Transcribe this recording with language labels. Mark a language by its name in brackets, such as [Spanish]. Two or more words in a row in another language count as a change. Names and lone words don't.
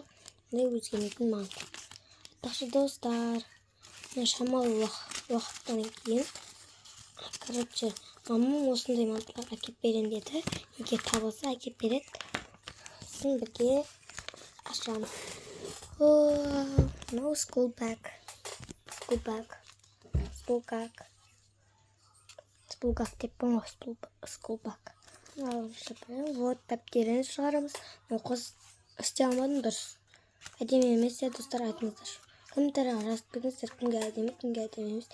[Kazakh] Ондай өзгермейтін маған. Айтпақшы достар, шамалы уақыттан кейін. Короче, мамам осындай мантылар әкеп берем деді. Егер табылса әкеп береді. Сосын бірге ашамыз. [English] No school bag. [Kazakh] Спулгак деппін ғой, [English] school bag. [Kazakh] Вот, дәптерін шығарамыз. Қос істей алмадым дұрыс. Әдемі емес, достар, айтыңыздар. Комментарияға жазып кетіңіздер, кімге әдемі, кімге әдемі емес.